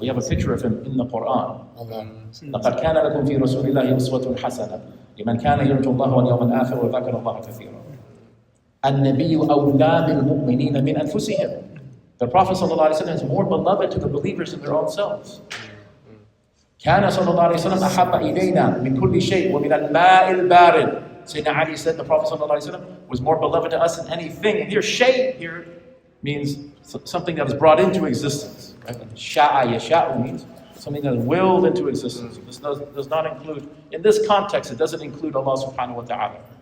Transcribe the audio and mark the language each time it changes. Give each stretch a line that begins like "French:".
English: We have a picture of him in the Quran.
Arabic: لَقَدْ كَانَ لَكُمْ فِي رَسُولِ اللَّهِ أُسْوَةٌ حَسَنَةٌ لِمَنْ كَانَ يَرْجُو اللَّهَ وَالْيَوْمَ الْآخِرَ وَذَكَرَ اللَّهَ كَثِيرًا. النَّبِيُّ أَوْلَى بِالْمُؤْمِنِينَ مِنْ أَنفُسِهِمْ.
English: The Prophet ﷺ is more beloved to the believers than their own selves.
Arabic: كَانَ صلى الله عليه وسلم أحب إلينا من كل شيء ومن الماء البارد.
English: Sayyidina Ali said the Prophet ﷺ was more beloved to us than anything. And here, shay here means something that is brought into existence. Right? Sha'a yasha'u means something that is willed into existence. This does not include, in this context, it doesn't include Allah subhanahu wa ta'ala.